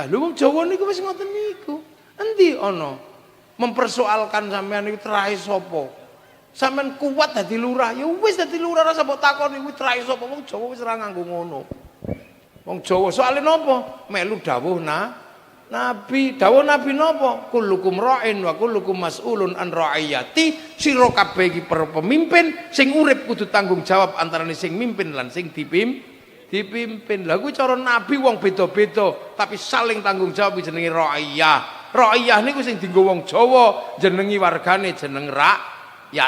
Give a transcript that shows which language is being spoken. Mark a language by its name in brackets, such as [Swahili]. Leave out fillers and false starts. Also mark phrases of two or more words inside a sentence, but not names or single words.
[Javanese] Lho wong Jawa niku wis ngoten niku. Endi ana mempersoalkan sampean niku terahe sapa? Sampean kuat dadi lurah, ya wis dadi lurah rasa mbok takoni kuwi terahe sapa? Wong Jawa wis ora nganggo ngono. Wong Jawa soalé napa? Melu dawuh Nabi, dawuh Nabi napa? [Arabic] كلكم راع وكلكم مسؤول عن رعيته. [Javanese] Sira kabeh iki para pemimpin sing urip kudu tanggung jawab antarane sing mimpin lan sing dipimpin. Lah kuwi cara Nabi wong beda-beda, tapi saling tanggung jawab jenenge ra'iyah. Ra'iyah niku sing dienggo wong Jawa, jenengi wargane jeneng rakyat.